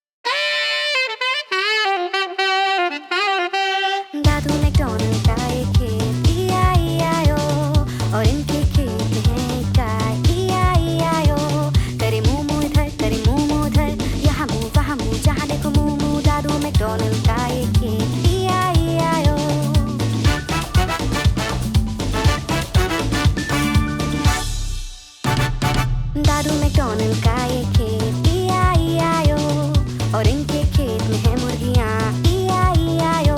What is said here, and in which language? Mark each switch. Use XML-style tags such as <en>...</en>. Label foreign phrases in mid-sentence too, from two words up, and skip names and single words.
<hi>दादू मैकडॉनल्ड का एक खेत,</hi> <en>E-I-E-I-O,</en> <hi>और इनके खेत में है एक गाय,</hi> <en>E-I-E-I-O।</en> <hi>करे मुंह मुंह इधर, करे मुंह मुंह उधर, यहाँ मुंह वहाँ मुंह, जहाँ देखो मुंह मुंह। दादू मैकडॉनल्ड का एक खेत,</hi> <en>E-I-E-I-O।</en> <hi>दादू मैकडॉनल्ड का एक खेत,</hi> <en>E-I-E-I-O,</en> <hi>और इनके खेत में है मुर्गियाँ,</hi> <en>E-I-E-I-O।</en>